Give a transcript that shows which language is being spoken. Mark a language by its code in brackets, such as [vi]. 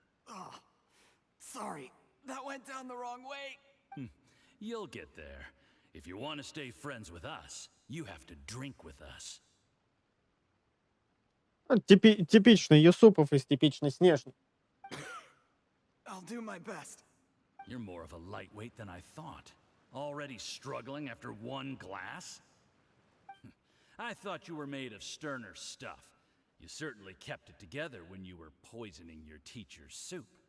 [en] Oh, sorry, that went down the wrong way. You'll get there. If you want to stay friends with us, you have to drink with us. [ru] Типичный Юсупов из типичной Снежной. [en] I'll do my best. You're more of a lightweight than I thought. Already struggling after one glass? I thought you were made of sterner stuff. You certainly kept it together when you were poisoning your teacher's soup.